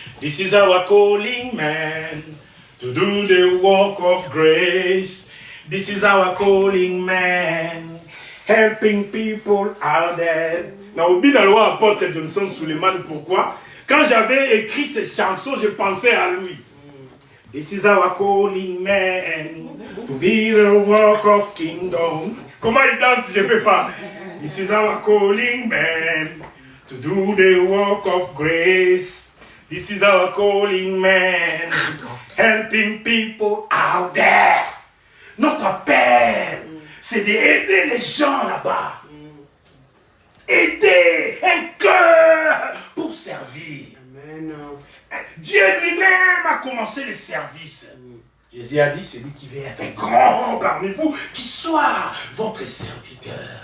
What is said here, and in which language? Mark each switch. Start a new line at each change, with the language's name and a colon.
English: This is our calling, man, to do the work of grace. This is our calling, man, helping people out there.
French: Naobi Naloa apporte Johnson Suleiman, pourquoi? Quand j'avais écrit ces chansons, je pensais à lui.
English: This is our calling, man, to be the work of kingdom.
French: Comment il danse, je ne peux pas.
English: This is our calling, man, to do the work of grace. This is our calling, man, helping people out there.
French: Notre appel, c'est d'aider les gens là-bas. Aider un cœur pour servir. Amen. Dieu lui-même a commencé le service. Jésus a dit, celui qui veut être grand parmi vous, qui soit votre serviteur.